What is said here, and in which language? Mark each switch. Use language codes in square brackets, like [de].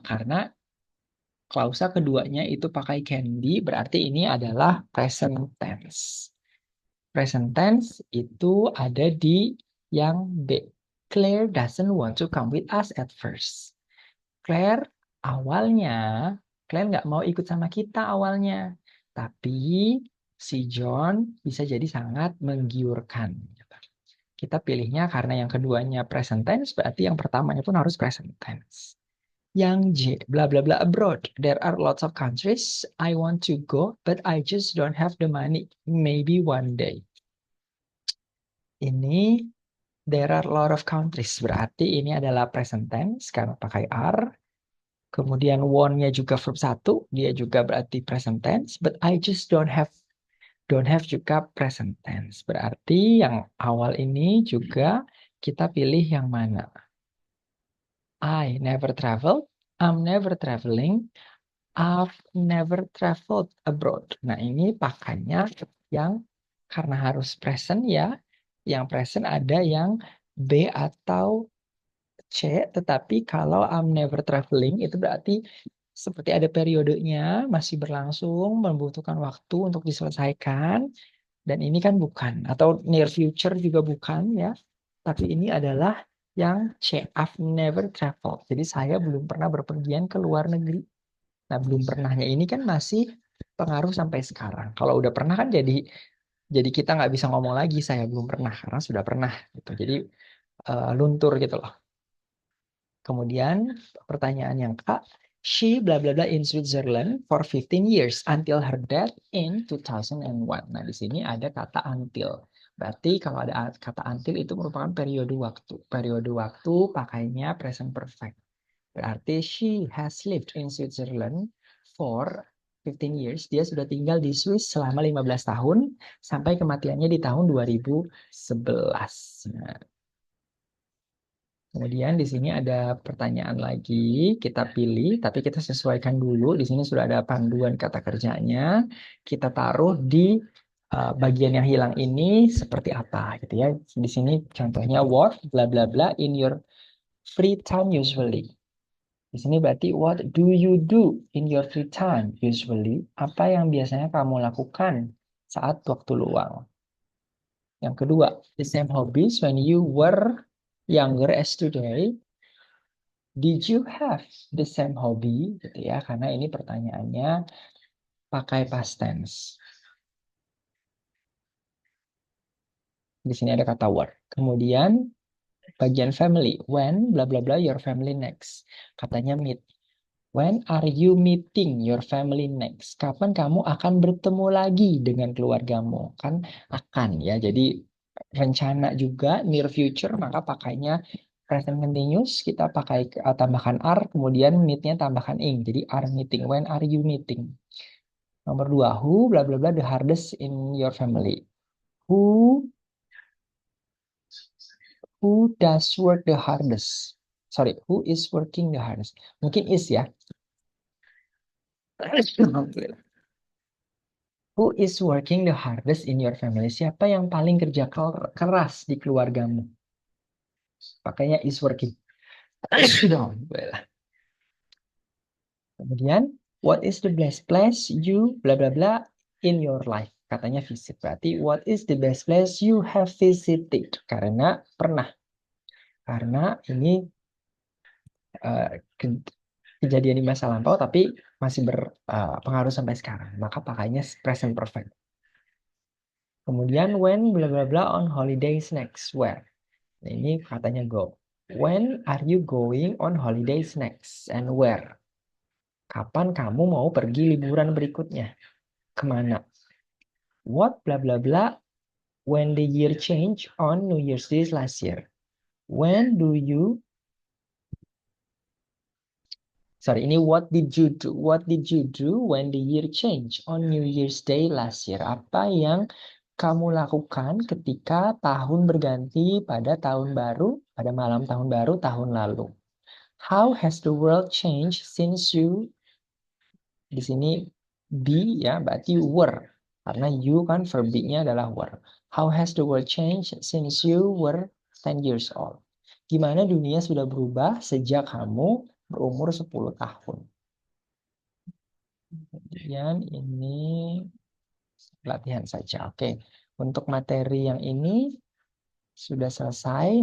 [id] Karena klausa keduanya itu pakai can be, berarti ini adalah present tense. Present tense itu ada di yang B. [en] Claire doesn't want to come with us at first. [id] Claire awalnya, Claire nggak mau ikut sama kita awalnya. Tapi si John bisa jadi sangat menggiurkan. Kita pilihnya karena yang keduanya present tense, berarti yang pertamanya pun harus present tense. Yang J, bla bla bla abroad. [en] There are lots of countries I want to go, but I just don't have the money. Maybe one day. Ini there are a lot of countries. [id] Berarti ini adalah present tense karena pakai are. Kemudian want-nya juga verb 1. Dia juga berarti present tense. [en] But I just don't have juga present tense. [id] Berarti yang awal ini juga kita pilih yang mana? [en] I never traveled. I'm never traveling. I've never traveled abroad. [id] Nah, ini pakainya yang karena harus present ya. Yang present ada yang B atau C, tetapi kalau I'm never traveling itu berarti seperti ada periodenya, masih berlangsung, membutuhkan waktu untuk diselesaikan. Dan ini kan bukan, atau near future juga bukan ya. Tapi ini adalah yang C, [en] I've never traveled. [id] Jadi saya belum pernah berpergian ke luar negeri. Nah, belum pernahnya ini kan masih pengaruh sampai sekarang. Kalau udah pernah kan jadi kita nggak bisa ngomong lagi saya belum pernah karena sudah pernah gitu. Jadi luntur gitu loh. Kemudian pertanyaan yang K, [en] she bla bla bla in Switzerland for 15 years until her death in 2001. [id] Nah, di sini ada kata until. Berarti kalau ada kata until itu merupakan periode waktu. Periode waktu pakainya present perfect. [en] Berarti she has lived in Switzerland for 15 years. [id] Dia sudah tinggal di Swiss selama 15 tahun sampai kematiannya di tahun 2011. Nah, kemudian di sini ada pertanyaan lagi, kita pilih, tapi kita sesuaikan dulu. Di sini sudah ada panduan kata kerjanya. Kita taruh di bagian yang hilang ini seperti apa gitu ya. Di sini contohnya [en] what bla bla bla in your free time usually. [id] Di sini berarti [en] what do you do in your free time usually? [id] Apa yang biasanya kamu lakukan saat waktu luang? Yang kedua, [en] the same hobbies when you were younger as today. Did you have the same hobby? [id] Gitu ya, karena ini pertanyaannya pakai past tense. Di sini ada kata were. Kemudian bagian [en] family. When bla bla bla your family next. [id] Katanya [en] meet. When are you meeting your family next? [id] Kapan kamu akan bertemu lagi dengan keluargamu? Kan akan ya. Jadi rencana juga near future maka pakainya present continuous kita pakai tambahkan are kemudian meet-nya tambahkan ing. Jadi are meeting. [en] When are you meeting? [id] Nomor 2, [en] who bla bla bla the hardest in your family. Who does work the hardest? Sorry, who is working the hardest? [id] Mungkin [en] is ya. Alhamdulillah. Who is working the hardest in your family? [id] Siapa yang paling kerja keras di keluargamu? Pakainya [en] is working. Alhamdulillah. [id] Kemudian, [en] what is the best place you bla bla bla in your life? [id] Katanya [en] visit. [id] Berarti [en] what is the best place you have visited? [id] Karena pernah. Karena ini kejadian di masa lampau tapi masih berpengaruh sampai sekarang. Maka pakainya [en] present perfect. [id] Kemudian [en] when bla bla bla on holidays next where? [id] Nah, ini katanya [en] go. When are you going on holidays next and where? [id] Kapan kamu mau pergi liburan berikutnya? Kemana? [en] What bla bla bla when the year change on New Year's Day last year? When do you Sorry, [id] ini [en] what did you do? What did you do when the year changed on New Year's Day last year? [id] Apa yang kamu lakukan ketika tahun berganti pada tahun baru, pada malam tahun baru tahun lalu? [en] How has the world changed since you, [id] di sini [en] be ya, [id] berarti [en] were. [id] Karena you kan verb be-nya adalah were. [en] How has the world changed since you were 10 years old? [id] Gimana dunia sudah berubah sejak kamu berumur 10 tahun? Kemudian ini latihan saja. Oke, untuk materi yang ini sudah selesai.